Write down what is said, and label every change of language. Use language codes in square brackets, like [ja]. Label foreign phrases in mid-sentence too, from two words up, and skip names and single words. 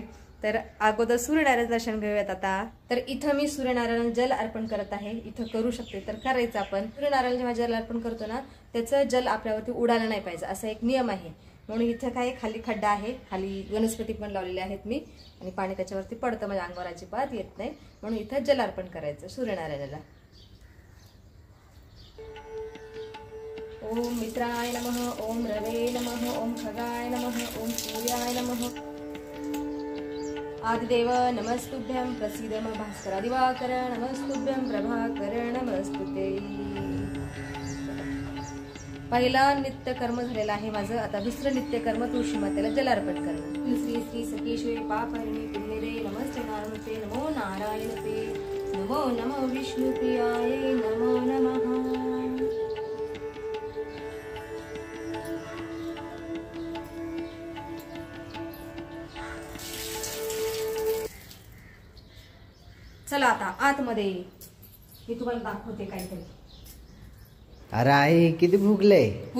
[mr] तर अगोदर सूर्यनारायण दर्शन घेऊयात आता. तर इथं मी सूर्यनारायण जल अर्पण करत आहे. इथं करू शकते तर करायचं आपण. सूर्यनारायण जेव्हा जल अर्पण करतो ना, त्याचं जल आपल्यावरती उडालं नाही पाहिजे असा एक नियम आहे. म्हणून इथं काय खाली खड्डा आहे, खाली वनस्पती पण लावलेल्या आहेत मी आणि पाणी त्याच्यावरती पडतं, माझ्या अंगावर अजिबात येत नाही. म्हणून इथं जल अर्पण करायचं सूर्यनारायणाला. [sa] ओम मित्राय नमः, ओम रवे नमः, ओम खगाय नमः, ओम सूर्याय नमः. आदिदेव नमस्तुभ्यं, प्रसीद मम भास्कर दिवाकर नमस्तुभ्यं, प्रभाकर नमस्तुते. [mr] पहिला नित्यकर्म झालेला आहे माझं. आता दुसरं नित्यकर्म तुळशी मातेला जलार्पण करणं. [sa] श्री श्री सकेश्वरी पापहरिणी पुण्यदे नमस्ते नारायणते, नमो नारायणते, नमो नमो विष्णुप्रियाय, नमो नमः. [mr] चला आता आतमध्ये मी तुम्हाला दाखवते काहीतरी. अरे आई किती फुगले. हो